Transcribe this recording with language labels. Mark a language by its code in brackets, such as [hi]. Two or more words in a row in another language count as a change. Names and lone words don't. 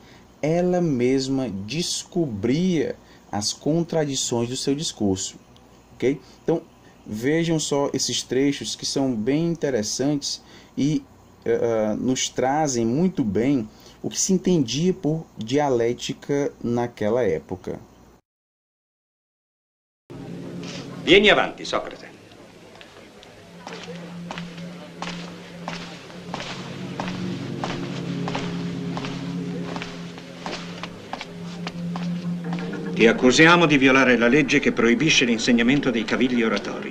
[pt] Ela mesma descobria as contradições do seu discurso. Okay? Então, vejam só esses trechos que são bem interessantes e nos trazem muito bem o que se entendia por dialética naquela época. [it] Vieni avanti, Socrate. Ti accusiamo di violare la legge che proibisce l'insegnamento dei cavilli oratori.